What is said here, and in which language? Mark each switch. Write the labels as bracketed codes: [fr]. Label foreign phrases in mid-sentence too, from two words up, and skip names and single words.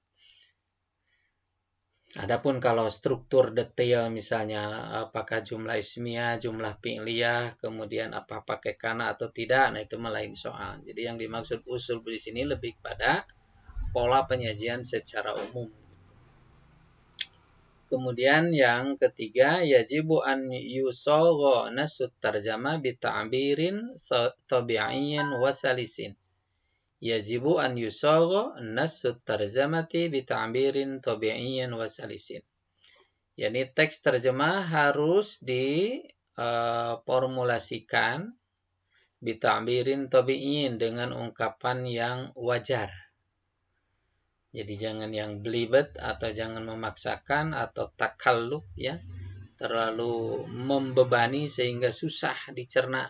[id] Adapun kalau struktur detail misalnya apakah [ar] جملة اسمية, جملة فعلية, [id] kemudian apa pakai kana atau tidak, nah itu lain soal. Jadi yang dimaksud usul di sini lebih pada pola penyajian secara umum. Kemudian yang ketiga, [ar] يجب أن يصاغ نص الترجمة بتعبير طبيعي وسلس. يجب أن يصاغ نص الترجمة بتعبير طبيعي وسلس. [id] Yani teks terjemah harus diformulasikan [ar] بتعبير طبيعي [id] dengan ungkapan yang wajar. Jadi jangan yang belibet atau jangan memaksakan atau takalluf ya, terlalu membebani sehingga susah dicerna.